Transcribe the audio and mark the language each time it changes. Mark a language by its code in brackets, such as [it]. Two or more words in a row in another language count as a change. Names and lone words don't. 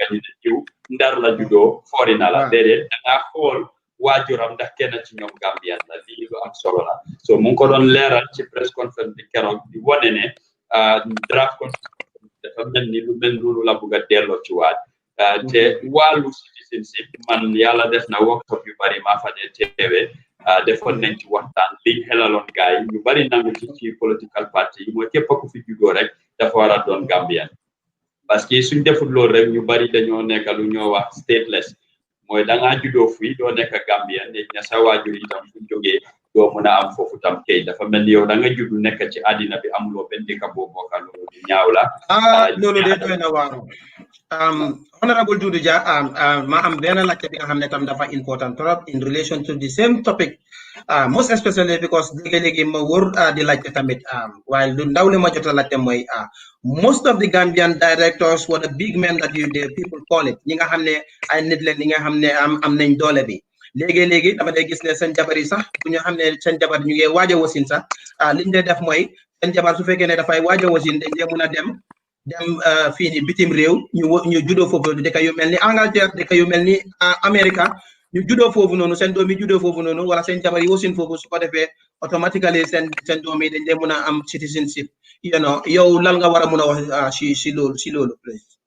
[wo] ñu ne jiw ndar la juddoo foori na la déedéet da ngaa xool waajuram ndax kenn ci ñoom Gambian la lii lu am solo la so mu ngi ko doon leeral ci [en] press conference [wo] bi keroog di wane ne [en] draft constitution [wo] dafa mel ni lu mel noonu la bugg a delloo ci waat te wàllu citizenship man yàlla def na workshop yu bari maa fa dee teewee defoon nañ ci waxtaan liñ xelaloon gars yi ñu bari nangu ci [en] political party [wo] yi mooy képp ku fi juddoo rek dafa war a doon Gambian [fr] parce que [wo] suñ deful loolu rek ñu bari dañoo nekk lu ñoo wax stateless mooy da ngaa juddoo fii doo nekk Gambian léegi na sa waajur itam suñ jógee doo mën a am foofu tam kay dafa mel ni yow da nga juddu nekk ci àddina bi amuloo benn dëkk boo bokkal loolu di ñaaw la loolu de doy na waaru honorable Doudou Dia ma am benn laajte bi nga xam ne tam dafa [fr] important trop [en] in relation to the same topic most especially [wo] because léegi ma wër di laajte tamit waaye lu ndaw li ma jot a laajte mooy [en] most of the Gambian directors were the big men that the people call it [wo] ñi nga xam ne ay nit leen ñi nga xam ne am nañ doole bi léegi dama day gis ne seen jabar yi sax bu ñu xam ne seen jabar ñu ngi waaj a wasin sax liñ dee def mooy seen jabar su fekkee ne dafay waaj a wasin dañ dee mun a dem fii ni bitim réew ñu juddoo foofu dëkk yu mel ni Angleterre dëkk yu mel ni Amérique ñu juddoo foofu noonu seen doom yi juddoo foofu noonu wala seen jabar yi wasin foofu su ko defee automatically seen doom yi dañ dee mun a am citizenship yow lan nga war a mun a wax si loolu please